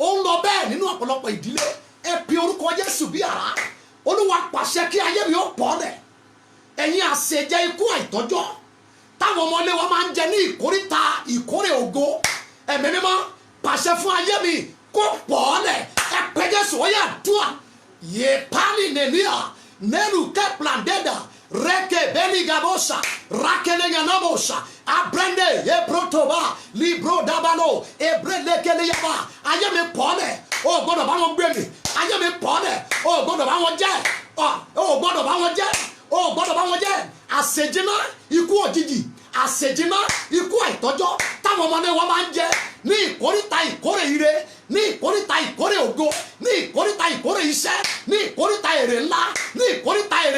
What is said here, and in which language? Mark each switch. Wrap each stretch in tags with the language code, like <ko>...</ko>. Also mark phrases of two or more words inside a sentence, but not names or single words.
<yo>ń lọ bẹ́ẹ̀ nínú ọ̀pọ̀lọpọ̀ ìdílé ẹ pe orúkọ Jésù bí àrá Olúwa pàṣẹ kí ayé mi ó pọ̀ lẹ̀ ẹ̀yin àṣejẹ ikú àìtọ́jọ́ táwọn ọmọlé wa máa ń jẹ ní ìkórìtà ìkórè ògo ẹ̀mí mímọ́ pàṣẹ fún ayé mi kó pọ̀ lẹ̀ ẹ pe Jésù ó yá dùà yé pálí nìníà nẹ́rù kẹ́plandẹ́dà reke beni gabosa rakelenga nabosa abrende e protoba libro dabalo e brelekele yaba ayé mi pọ̀ lẹ̀ o gbọ́dọ̀ bá wọn gbé mi ayé mi pọ̀ lẹ̀ o gbọ́dọ̀ bá wọn jẹ o gbọ́dọ̀ bá wọn jẹ o gbọ́dọ̀ bá wọn jẹ àṣejìnà ikú òjijì àṣejìnà ikú àìtọ́jọ́ táwọn ọmọdé wọn máa ń jẹ ní ìkórìtà ìkórè ire ní ìkórìtà ìkórè ògo ní ìkórìtà ìkórè iṣẹ́ ní ìkórìtà èrè ńlá ní ìkórìtà èrè</yo>